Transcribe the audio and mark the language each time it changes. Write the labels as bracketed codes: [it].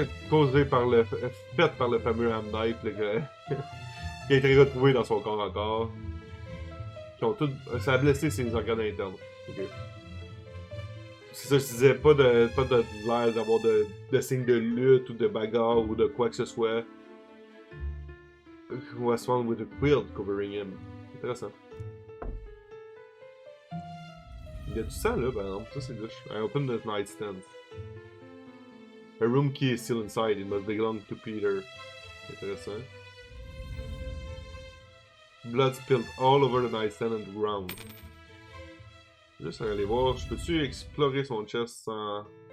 [fr] Causées faites par le fameux ham knife qui a été retrouvé dans son corps encore. Ça a blessé ses organes internes. Okay. C'est ça, je disais, pas de l'air d'avoir de signes de lutte ou de bagarre ou de quoi que ce soit. [en] Was found with a quilt covering him. [fr] Intéressant. Il y a du sang là, par exemple. Ça c'est louche. [en] I opened the nightstand. A room key is still inside. It must belong to Peter. Intéressant. Blood spilled all over the nightstand and the ground. [fr] Juste aller voir, je peux-tu explorer son chest sans...